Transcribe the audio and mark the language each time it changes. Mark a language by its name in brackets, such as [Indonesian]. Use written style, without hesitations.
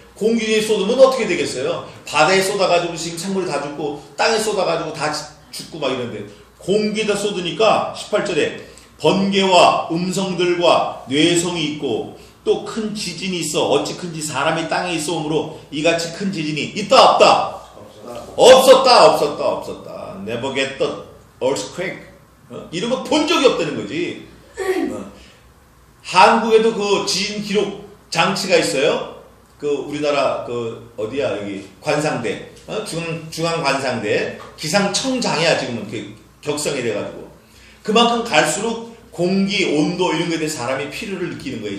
[Korean] 공기 중에 쏟으면 어떻게 되겠어요? 바다에 쏟아가지고 지금 생물이 다 죽고 땅에 쏟아가지고 다 죽고 막 이런데 공기에다 쏟으니까 18절에 번개와 음성들과 뇌성이 있고 또 큰 지진이 있어. 어찌 큰지 사람이 땅에 있어오므로 이같이 큰 지진이 있다 없다? 없었다. [English] Never get the earthquake. [Korean] 이런 거 본 적이 없다는 거지. 한국에도 그 지진 기록 장치가 있어요. 그 우리나라 그 어디야 여기 관상대, 중앙 관상대 기상청장이야 지금은 그 격성이 돼가지고 그만큼 갈수록 공기, 온도 이런 거에 대해 사람이 필요를 느끼는 거예요.